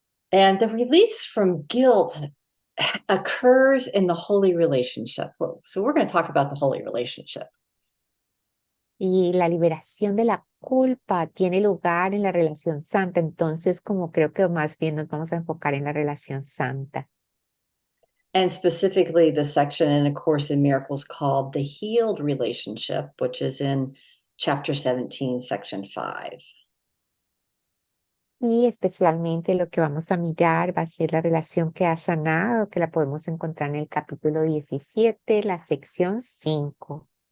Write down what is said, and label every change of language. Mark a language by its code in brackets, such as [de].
[en] And the release from guilt occurs in the holy relationship. So we're going to talk about the holy relationship. [es] Y la liberación de la culpa tiene lugar en la relación santa, entonces como creo que más bien nos vamos a enfocar en la relación santa. [en] And specifically the section in A Course in Miracles called the healed relationship, which is in chapter 17, section 5. [es] Y especialmente lo que vamos a mirar va a ser la relación que ha sanado, que la podemos encontrar en el capítulo 17, la sección 5.